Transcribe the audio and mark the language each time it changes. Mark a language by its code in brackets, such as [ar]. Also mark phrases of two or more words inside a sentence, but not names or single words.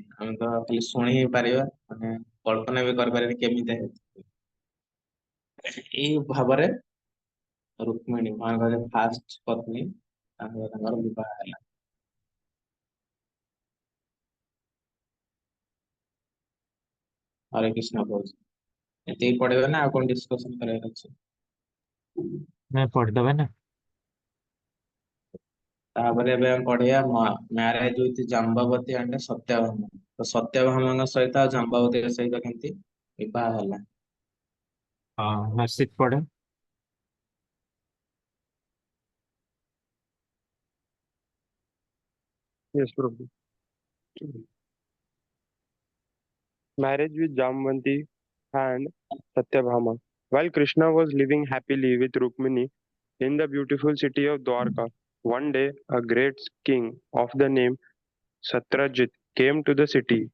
[or] ଆମେ ତ ଖାଲି ଶୁଣି ହିଁ ପାରିବା, ମାନେ କଳ୍ପନା ବି କରିପାରିବାନି କେମିତି ଏଇ ଭାବରେ ରୁକ୍ମିଣୀ ଭଗବାନଙ୍କର ଫାଷ୍ଟ ପତ୍ନୀ ତାଙ୍କର ବିବାହ ହେଲା। ହରେ କୃଷ୍ଣ କହୁଛି ଏତିକି ପଢିବେ ନା ଆଉ କଣ ଡିସ୍କସନ କରିବାର ଅଛି? [hi] मैं पढ़ दबा ना। [or] ତାପରେ ଏବେ ଆମେ ପଢିବା [en] marriage with Jambavati and Satyabhama. [or] ତ ସତ୍ୟଭାମାଙ୍କ ସହିତ ଆଉ ଜାମ୍ବବତୀଙ୍କ ସହିତ କେମିତି ବିବାହ ହେଲା। [hi] हाँ हर्षित पढ़े। [en] Yes, Prabhu. Marriage with Jamvanti and Satyabhama. While Krishna was living happily with Rukmini in the beautiful city of Dwarka, one day a great king of the name Satrajit came to the city.